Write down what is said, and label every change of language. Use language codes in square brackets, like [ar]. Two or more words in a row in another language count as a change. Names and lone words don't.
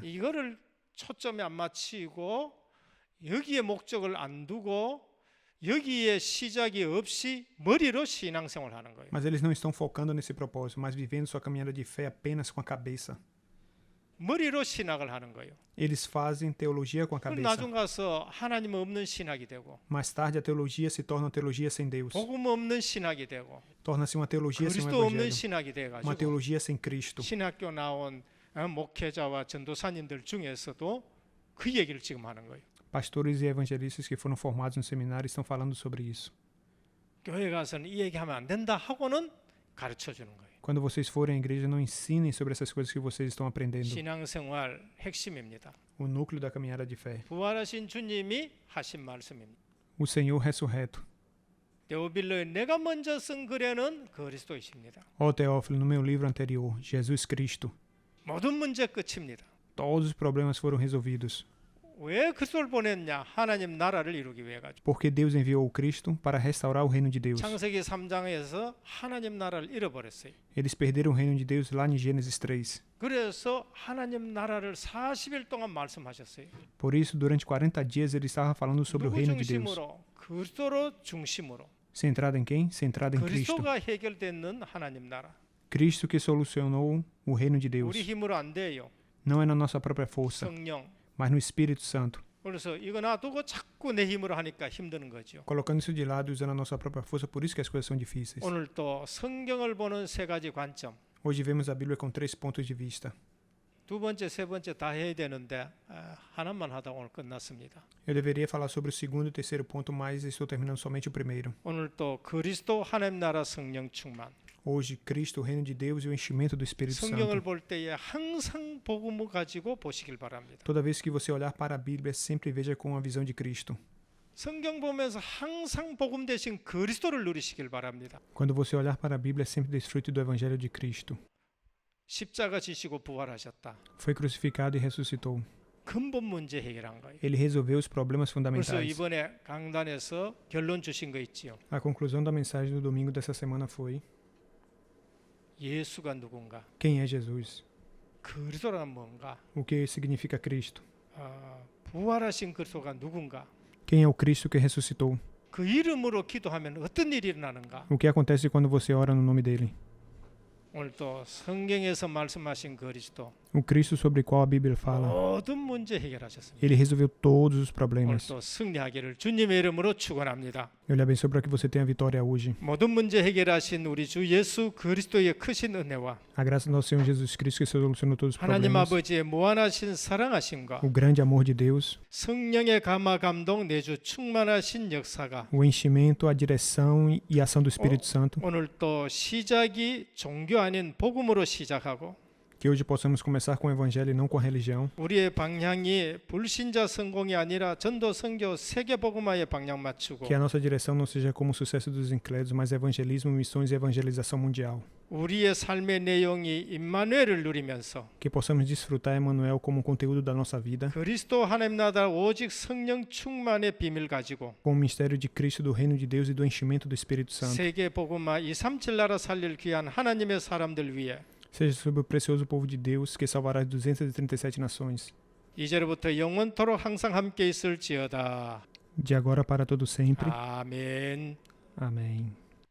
[ko] 이거를 초점에 안 맞추고 여기에 목적을 안 두고 여기에 시작이 없이 머리로 신앙생활 하는 거예요. [pt] Mas eles não estão focando nesse propósito, mas vivendo sua caminhada de fé apenas com a cabeça. [ko] 머리로 신학을 하는 거예요. [pt] Eles fazem teologia com a [ko] 그럼 [pt] cabeça. [ko] 나중 가서 하나님 없는 신학이 되고 [pt] Mais tarde, a teologia se torna uma teologia sem Deus. [ko] 복음 없는 신학이 되고 [pt] Torna-se uma teologia sem o [ko] 그리스도 없는 [pt] Evangelho. [ko] 신학이 돼 [pt] Uma [ko] 가지고 [pt] teologia sem Cristo. [ko] 신학교 나온 목회자와 전도사님들 중에서도 그 얘기를 지금 하는 거예요. [pt] Pastores e evangelistas que foram formados no seminário estão falando sobre isso. [ko] 교회 가서는 이 얘기하면 안 된다 하고는 가르쳐 주는 거예요. [pt] Quando vocês forem à igreja, não ensinem sobre essas coisas que vocês estão aprendendo. [ko] 신앙생활 핵심입니다. [pt] O núcleo da caminhada de fé. [ko] 부활하신 주님이 하신 말씀입니다. [pt] O Senhor ressurreto. [ko] 데오빌로의 내가 먼저 쓴 글에는 그리스도이십니다. [pt] Ó Teófilo, no meu livro anterior, Jesus Cristo. [ko] 모든 문제 끝입니다. [pt] Todos os problemas foram resolvidos. [ko] 왜 그리스도를 보냈냐? 하나님 나라를 이루기 위해 가지고. [pt] Porque Deus enviou o Cristo para restaurar o reino de Deus. [ko] 창세기 3장에서 하나님 나라를 잃어버렸어요. [pt] Eles perderam o reino de Deus lá em Gênesis 3. [ko] 그래서 하나님 나라를 40일 동안 말씀하셨어요. [pt] Por isso, durante 40 dias, ele estava falando sobre o [ko] 누구 [pt] reino de Deus. [ko] 중심으로? 그리스도로 중심으로. [pt] Centrado em quem? Centrado em Cristo. [ko] 그리스도가 해결되는 하나님 나라. [pt] Cristo que solucionou o reino de Deus. [ko] 우리 힘으로 안 돼요. [pt] Não é na nossa própria força, [ko] 성령. [pt] mas no Espírito Santo. [ko] 그래서 이거 놔두고 자꾸 내 힘으로 하니까 힘드는 거죠. [pt] Colocando isso de lado e usando a nossa própria força, por isso que as coisas são difíceis. [ko] 오늘 또 성경을 보는 세 가지 관점. [pt] Hoje vemos a Bíblia com 3 pontos de vista. [ko] 두 번째, 세 번째 다 해야 되는데 하나만 하다 오늘 끝났습니다. [pt] Eu deveria falar sobre o segundo e terceiro ponto, mas estou terminando somente o primeiro. [ko] 오늘 또 그리스도 하나님 나라 성령 충만. [pt] Hoje, Cristo, o reino de Deus e o enchimento do Espírito [ko] 성경을 [pt] Santo. [ko] 볼 때에 항상 복음을 가지고 보시길 바랍니다. [pt] Toda vez que você olhar para a Bíblia, sempre veja com a visão de Cristo. [ko] 성경 보면서 항상 복음 대신 그리스도를 누리시길 바랍니다. [pt] Quando você olhar para a Bíblia, sempre desfrute do Evangelho de Cristo. [ko] 십자가 지시고 부활하셨다. [pt] Foi crucificado e ressuscitou. [ko] 근본 문제 해결한 거예요. [pt] Ele resolveu os problemas [ko] 그래서 [pt] fundamentais. [ko] 이번에 강단에서 결론 주신 거 있지요. [pt] A conclusão da mensagem do domingo dessa semana foi: [ko] 예수가 누군가? [pt] quem é Jesus? [ko] 그리스도란 뭔가? [pt] O que significa Cristo? [ko] 부활하신 그리스도가 누군가? [pt] Quem é o Cristo que ressuscitou? [ko] 그 이름으로 기도하면 어떤 일이 일어나는가? [pt] O que acontece quando você ora no nome dele? [ko] 오늘 또 성경에서 말씀하신 그리스도 [pt] O Cristo sobre o qual a Bíblia fala. [ko] 모든 문제 해결하셨습니다. [pt] Ele resolveu todos os [ko] 오늘 [pt] problemas. [ko] 또 승리하기를 주님의 이름으로 축원합니다. [pt] Eu lhe abençoo para que você tenha vitória hoje. [ko] 모든 문제 해결하신 우리 주 예수 그리스도의 크신 은혜와 [pt] A graça do nosso Senhor Jesus Cristo que solucionou todos os [ko] 하나님 [pt] problemas. [ko] 아버지의 무한하신 사랑하심과 [pt] O grande amor de Deus. [ko] 성령의 감화 감동 내주 충만하신 역사가 [pt] O enchimento, a direção e a ação do Espírito Santo. [ko] 오늘 또 시작이 종교 아닌 복음으로 시작하고 [pt] Que hoje possamos começar com o Evangelho e não com a religião. [ko] 우리의 방향이 불신자 성공이 아니라 전도 선교 세계 복음화에 방향 맞추고 [pt] Que a nossa direção não seja como o sucesso dos incrédulos, mas evangelismo, missões e evangelização mundial. [ko] 우리의 삶의 내용이 임마누엘을 누리면서 [pt] Que possamos desfrutar Emmanuel como conteúdo da nossa vida, [ko] 그리스도 하나님 나라 오직 성령 충만의 비밀 가지고 [pt] com o mistério de Cristo, do reino de Deus e do enchimento do Espírito Santo. [ko] 세계 복음화 237 나라 살릴 귀한 하나님의 사람들 위해 [pt] Seja sobre o precioso povo de Deus que salvará as 237 nações, [ko] 이제로부터 영원토록 항상 함께 있을지어다. [pt] de agora para todo sempre. [ko] 아멘. [pt] Amém.